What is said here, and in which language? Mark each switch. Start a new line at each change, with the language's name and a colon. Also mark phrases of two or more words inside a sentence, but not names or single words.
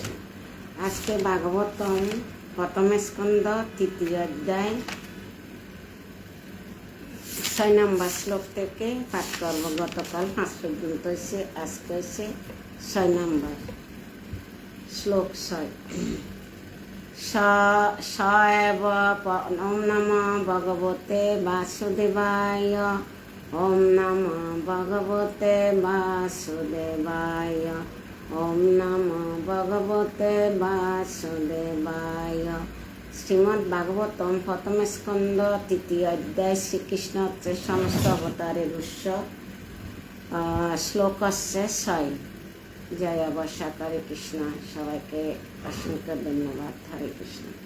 Bangla: আজকে ভাগবতম প্রথম স্কন্ধ তৃতীয় অধ্যায় 6 নম্বর শ্লোক থেকে পাঠ করব। গতকাল 5 পর্যন্ত হয়েছে, আজকে হয়েছে 6 নম্বর শ্লোক 6।
Sanskrit: स एव ॐ नमः भगवते वासुदेवाय। ॐ नमः भगवते वासुदेवाय। ॐ नमः भगवते वासुदेवाय।
Bangla: শ্রীমদ্ ভাগবতম প্রথম স্কন্ধ 3য় অধ্যায়। শ্রীকৃষ্ণ হচ্ছে সমস্ত অবতারের উৎস। শ্লোক হচ্ছে 6। জয় অবসাক,
Sanskrit: हरे कृष्ण।
Bangla: সবাইকে অসংখ্য ধন্যবাদ।
Sanskrit: हरे कृष्ण।